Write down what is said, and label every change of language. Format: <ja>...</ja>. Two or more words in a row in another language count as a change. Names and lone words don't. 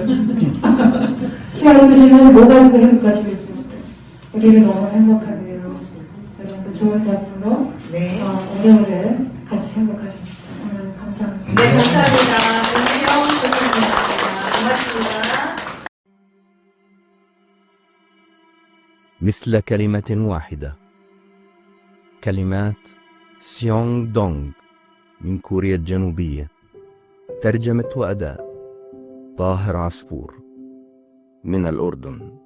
<ko>시 안 쓰시면 뭐 가지고 행복하시겠습니까? 우리는 너무 행복하네요. 여러분 좋은 작품으로 네. 오래오래 같이 행복하십시오. 오늘 감사합니다. 네, 감사합니다. 안녕. 고맙습니다.</ko> <ar>مثل كلمة واحدة. كلمات سيونغ دونغ من كوريا الجنوبية. ترجمة وأداء طاهر عصفور من الأردن.</ar>